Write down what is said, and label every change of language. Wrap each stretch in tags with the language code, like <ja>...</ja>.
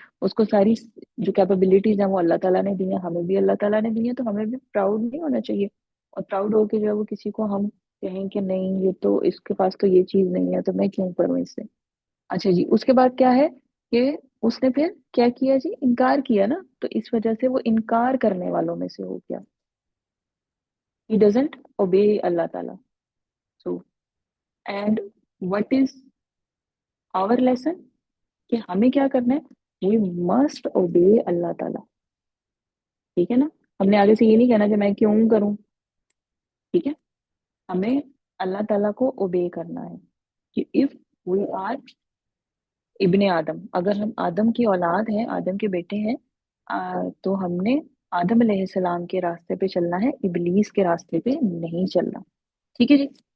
<ur>اس کو ساری جو کیپیبلٹیز ہیں وہ اللہ تعالیٰ نے دی ہیں، ہمیں بھی اللہ تعالیٰ نے دی ہیں، تو ہمیں بھی پراؤڈ نہیں ہونا چاہیے. اور پراؤڈ ہو کے جو ہے وہ کسی کو ہم کہیں کہ نہیں یہ تو اس کے پاس تو یہ چیز نہیں ہے تو میں کیوں کروں اس سے. اچھا جی، اس کے بعد کیا ہے کہ اس نے پھر کیا کیا جی؟ انکار کیا نا. تو اس وجہ سے وہ انکار کرنے والوں میں سے ہو گیا.</ur> <en>He doesn't obey اللہ تعالیٰ. So, and what is our lesson؟</en> <ur>کہ ہمیں کیا کرنا ہے؟</ur> <en>we must obey اللہ تعالیٰ.</en> <ur>ٹھیک ہے نا. ہم نے آگے سے یہ نہیں کہنا کہ میں کیوں کروں. ٹھیک ہے. ہمیں اللہ تعالیٰ کو obey کرنا ہے کہ</ur> <en>if we are</en> <ur>ابن آدم، اگر ہم آدم کی اولاد ہیں، آدم کے بیٹے ہیں، تو ہم نے آدم علیہ السلام کے راستے پہ چلنا ہے، ابلیس کے راستے پہ نہیں چلنا. ٹھیک ہے جی.</ur>